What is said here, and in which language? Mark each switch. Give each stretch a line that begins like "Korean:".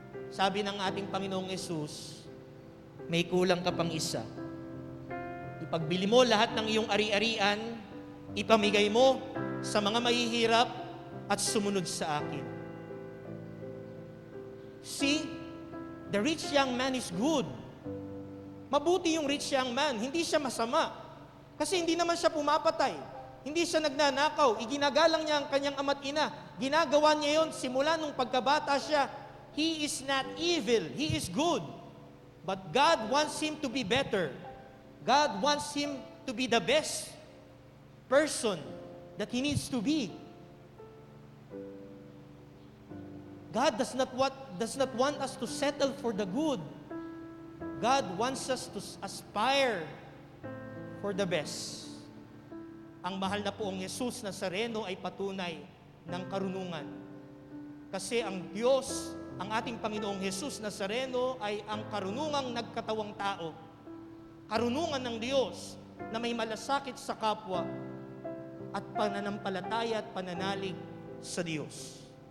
Filipino: Sabi ng ating Panginoong Yesus, may kulang ka pang isa. Ipagbili mo lahat ng iyong ari-arian, ipamigay mo sa mga mahihirap at sumunod sa akin.
English: See, the rich young man is good.
Filipino: Mabuti yung rich young man, hindi siya masama. Kasi hindi naman siya pumapatay. Hindi siya nagnanakaw. Iginagalang niya ang kanyang ama't ina. Ginagawa niya yon simula nung pagkabata siya.
English: He is not evil. He is good. But God wants him to be better. God wants him to be the best person that he needs to be. God does not want us to settle for the good. God wants us to aspire for the best.
Filipino: Ang mahal na poong Jesus Nazareno ay patunay ng karunungan. Kasi ang Diyos, ang ating Panginoong Jesus Nazareno ay ang karunungang nagkatawang tao. Karunungan ng Diyos na may malasakit sa kapwa at pananampalataya at pananalig sa Diyos.